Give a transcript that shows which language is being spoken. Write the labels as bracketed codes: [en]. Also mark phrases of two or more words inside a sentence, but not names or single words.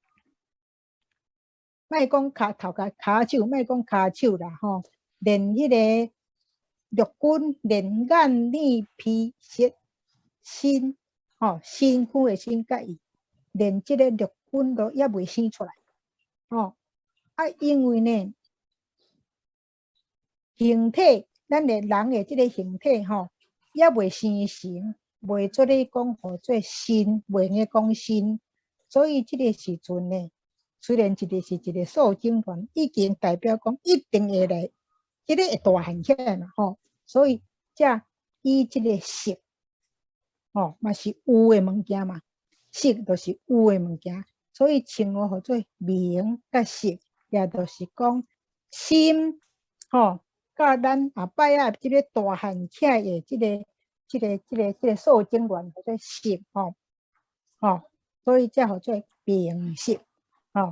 [nan] 莫讲头壳骹手，莫讲骹手啦连迄个六根、连眼、耳、鼻、舌、身身躯的身甲意，连这个六根都还未生出来因为呢，形体咱的人的这个形体还未生成，未做咧讲叫做身，未用讲身，所以这个时阵呢， 虽然一个是一个受精卵，已经代表讲一定会来，这个会大汉起来嘛吼，所以才以这个色吼嘛是有的物件嘛，色就是有的物件，所以称呼叫做名甲色，也就是讲心吼，甲咱后摆啊这个大汉起来的这个受精卵叫做色吼，所以才叫做名色吼。